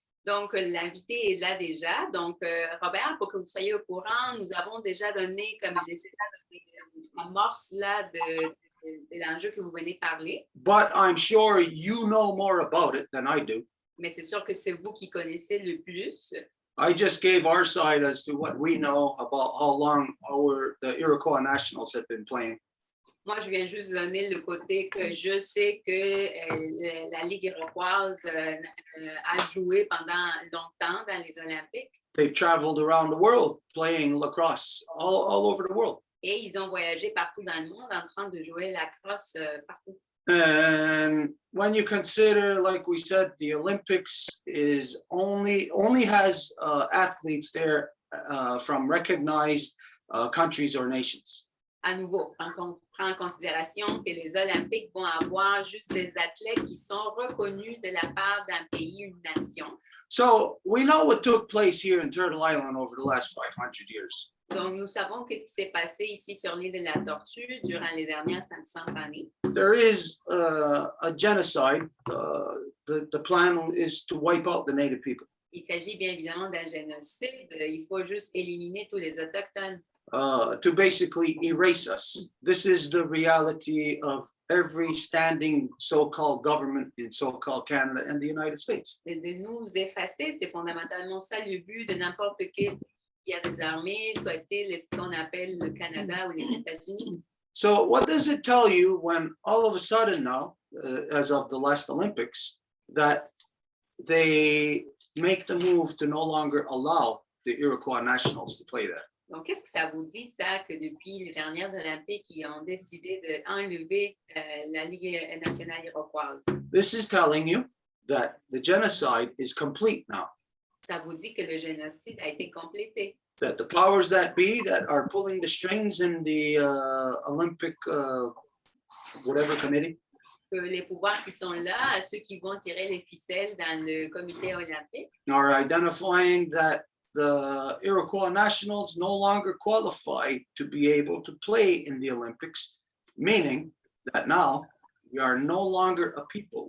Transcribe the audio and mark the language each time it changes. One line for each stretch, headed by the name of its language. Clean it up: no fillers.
French: Donc, l'invité est là déjà. Donc, Robert, pour que vous soyez au courant, nous avons déjà donné comme une amorce là de l'enjeu que vous venez parler.
English: But I'm sure you know more about it than I do.
French: Mais c'est sûr que c'est vous qui connaissez le plus.
English: I just gave our side as to what we know about how long the Iroquois Nationals have been playing.
French: Moi, je viens juste donner le côté que je sais que la Ligue iroquoise a joué pendant longtemps dans les Olympiques.
English: They've traveled around the world playing lacrosse all over the world.
French: Et ils ont voyagé partout dans le monde en train de jouer la crosse partout.
English: And when you consider, like we said, the Olympics is only has athletes there from recognized countries or nations.
French: À nouveau, on prend en considération que les Olympiques vont avoir juste des athlètes qui sont reconnus de la part d'un pays, une nation.
English: So we know what took place here in Turtle Island over the last 500 years.
French: Donc, nous savons ce qui s'est passé ici sur l'île de la Tortue durant les dernières 500 années.
English: There is a genocide. The plan is to wipe out the native people.
French: Il s'agit bien évidemment d'un génocide. Il faut juste éliminer tous les Autochtones.
English: To basically erase us. This is the reality of every standing so-called government in so-called Canada and the United States.
French: De nous effacer, c'est fondamentalement ça le but de n'importe quel qui a des armées, soit-il ce qu'on appelle le Canada ou les États-Unis.
English: So what does it tell you when all of a sudden now, as of the last Olympics, that they make the move to no longer allow the Iroquois Nationals to play there?
French: Donc, qu'est-ce que ça vous dit, ça, que depuis les dernières Olympiques, ils ont décidé d'enlever la Ligue nationale iroquoise?
English: This is telling you that the genocide is complete now,
French: Ça vous dit que le génocide a été complété,
English: that the powers that be that are pulling the strings in the Olympic whatever committee,
French: que les pouvoirs qui sont là, ceux qui vont tirer les ficelles dans le comité olympique,
English: are identifying that the Iroquois Nationals no longer qualify to be able to play in the Olympics, meaning that now we are no longer a people.